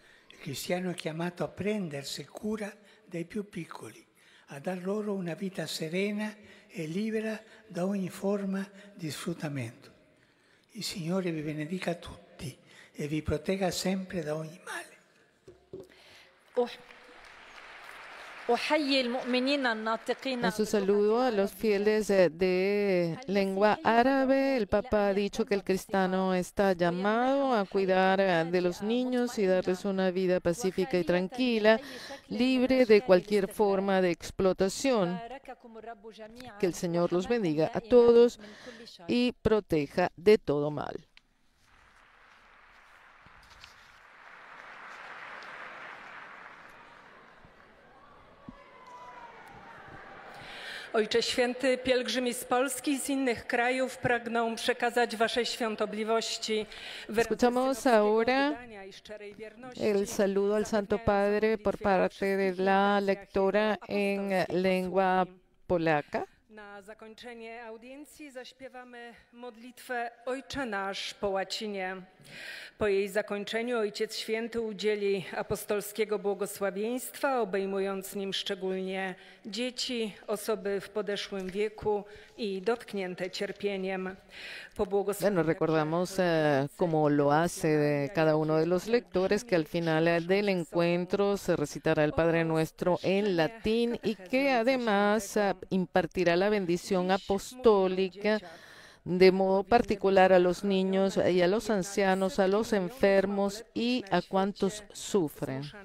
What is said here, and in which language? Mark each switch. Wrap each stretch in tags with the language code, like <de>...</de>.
<it>Il cristiano è chiamato a prendersi cura dei più piccoli, a dar loro una vita serena e libera da ogni forma di sfruttamento. Il Signore vi benedica tutti e vi protegga sempre da ogni male.</it> <es>En su saludo a los fieles de lengua árabe, el Papa ha dicho que el cristiano está llamado a cuidar de los niños y darles una vida pacífica y tranquila, libre de cualquier forma de explotación. Que el Señor los bendiga a todos y proteja de todo mal.</es> <pl>Ojcze Święty, pielgrzymi z Polski i z innych krajów pragną przekazać Waszej Świątobliwości</pl> <es>Escuchamos ahora el saludo al Santo Padre por parte de la lectora en lengua polaca.</es> <pl>Na zakończenie audiencji zaśpiewamy modlitwę Ojcze Nasz po łacinie. Po jej zakończeniu Ojciec Święty udzieli apostolskiego błogosławieństwa, obejmując nim szczególnie dzieci, osoby w podeszłym wieku i dotknięte cierpieniem.</pl> <es>Bueno, recordamos como lo hace cada uno de los lectores, que al final del encuentro se recitará el Padre Nuestro en latín y que además impartirá la bendición apostólica de modo particular a los niños y a los ancianos, a los enfermos y a cuantos sufren.</es>